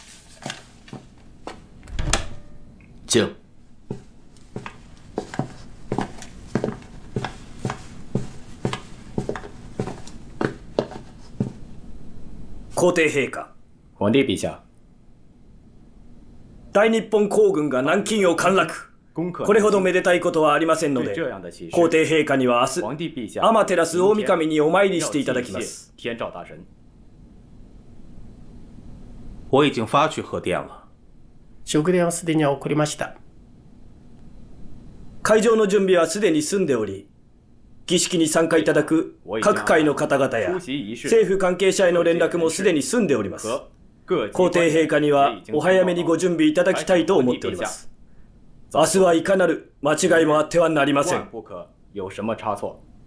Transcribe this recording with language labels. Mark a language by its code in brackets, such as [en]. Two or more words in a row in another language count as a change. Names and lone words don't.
[zh] 请。 [ja] 皇帝陛下。皇帝陛下。大日本皇軍が南京を陥落。これほどめでたいことはありませんので、皇帝陛下には明日、天照大神にお参りしていただきます。 [zh] 天照大神。我已经发去贺电了。 [ja] 祝電はすでに送りました。会場の準備はすでに済んでおり、儀式に参加いただく各界の方々や政府関係者への連絡もすでに済んでおります。皇帝陛下にはお早めにご準備いただきたいと思っております。明日はいかなる間違いもあってはなりません。 [zh] 不可有什么差错。